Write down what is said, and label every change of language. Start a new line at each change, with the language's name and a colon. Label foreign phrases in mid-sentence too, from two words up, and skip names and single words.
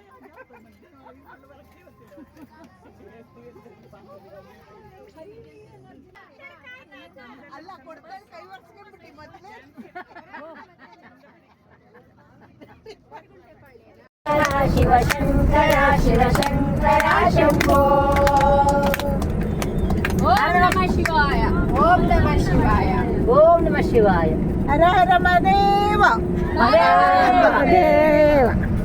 Kannada: ಅಲ್ಲ ಕೊಡ್ತಾರೆ ಕೈ ಒರ್ಸ್ಕೊಂಡ್ಬಿಟ್ಟು ಮೊದಲೇ.
Sanskrit: ಶಿವಶಂಕರ ಶಿವಶಂಕರ ಶಂಭೋ. ಓಂ ನಮಃ ಶಿವಾಯ. ಓಂ ನಮಃ ಶಿವಾಯ. ಓಂ ನಮಃ ಶಿವಾಯ. ಹರ ಹರ ಮಹಾದೇವ.